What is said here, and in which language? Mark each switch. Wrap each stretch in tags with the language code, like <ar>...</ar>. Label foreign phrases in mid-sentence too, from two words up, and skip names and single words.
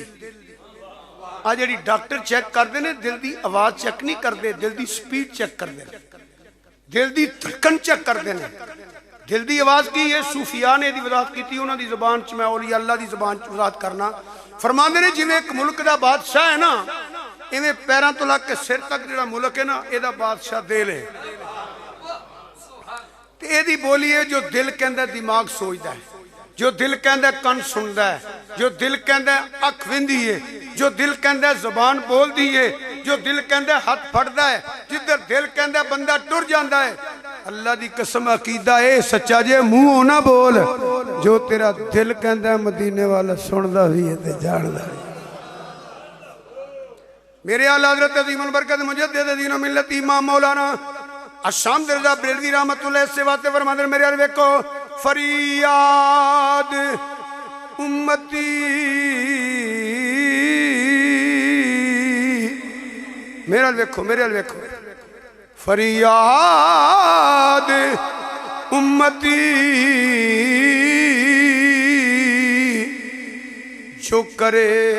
<pa>آج جڑی ڈاکٹر چیک کر دے نے دل دی آواز چیک نہیں کر دے, دل دی سپیڈ چیک کر دے, دل دی دھڑکن چیک کر دے. دل دی آواز</pa> <ur>کی یہ صوفیاء نے دی وضاحت کی تھی,</ur> <pa>انہاں دی زبان چ میں اولیاء اللہ دی زبان چ وضاحت کرنا. فرماندے نے جویں ایک ملک دا بادشاہ ہے نا, ایویں پیراں تو لگ کے سر تک جڑا ملک ہے نا اے دا بادشاہ دل ہے. تے اے دی بولی ہے جو دل کہندا دماغ سوچدا ہے, جو دل کہندا کن سندا ہے, جو دل کہندا اکھ ویندی ہے, جو دل کہندا زبان بول دی ہے, جو دل کہندا ہاتھ پھڑدا ہے, جدھر دل کہندا بندہ ٹر جاندا ہے. اللہ دی قسم عقیدہ اے سچا جے منہ نہ بول, جو تیرا دل کہندا مدینے والا سندا بھی ہے تے جاندا ہے. میرے اعلی حضرت عظیم البرکت مجدد دین و ملت امام مولانا الشامد رضا بریلوی رحمت اللہ سے واتے فرماندے میرے حال ویکھو, فریاد امتی میرے حال ویکھو, میرے حال ویکھو, فریاد امتی جو کرے</pa>